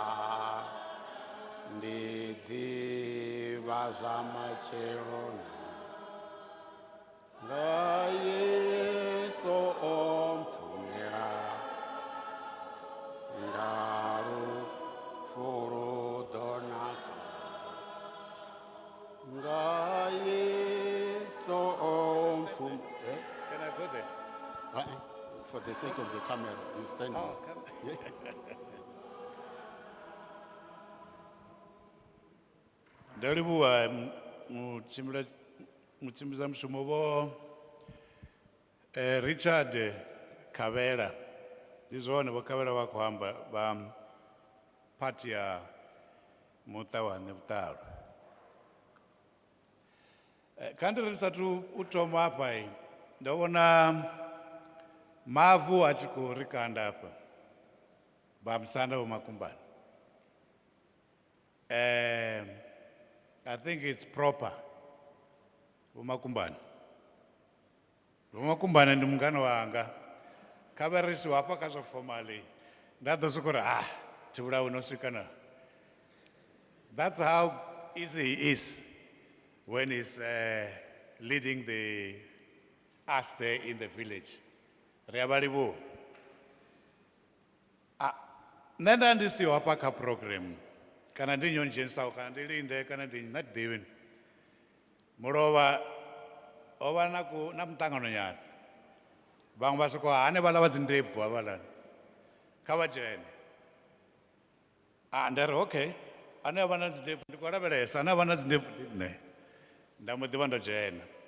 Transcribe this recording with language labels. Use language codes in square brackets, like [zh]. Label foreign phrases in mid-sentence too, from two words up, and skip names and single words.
[en] ndidiva zamacherona ngayeso omfumera ngaru furu donaka ngaye so omfum. Can I go there? For the sake of the camera, you stand there. Yeah. [ve] Ndalivhuwa mutshimbidza mushumo vho Richard Kavela. Ndi zwone vho Kavela vha khou amba vha party ya muṱa wa Nebutalu. Kandi ri sathu u thoma hafha ndo vhona mavu a tshi khou ri kanda hafha vha musanda vho Makumbani. [en] I think it's proper vho Makumbani. [ve] Vho Makumbani ndi mungana wanga. Kha ri siwa hafha kha zwa formally nda ḓo sokou ri thi vhulawi no swika na. [en] That's how easy he is when he's leading us there in the village. [ve] Re a vha livhuwa. nṋe nda ndi siho hafha kha program kana ndi nyondzhenisaho kana ndi linde kana ndi na ḓivhini mulovha ho vha na muṱangano nyana vhaṅwe vha soko hanevhaḽa vha dzi ndebvu havhaḽani kha vha dzhene nda ri okay ane a vha na dzi ndebvu ndi khou lavhelesa ane a vha na dzi ndebvu ndi nṋe nda mbo ḓivha ndo dzhena